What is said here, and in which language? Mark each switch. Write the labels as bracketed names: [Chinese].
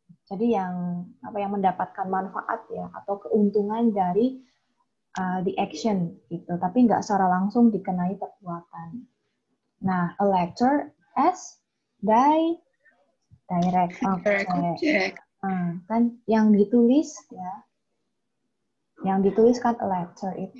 [Indonesian] Jadi yang mendapatkan manfaat ya atau keuntungan dari [English] the action [Indonesian] gitu, tapi nggak secara langsung dikenai perbuatan. [English] Nah, a letter as direct object. [Indonesian] Kan yang ditulis ya, yang ditulis kan a letter itu.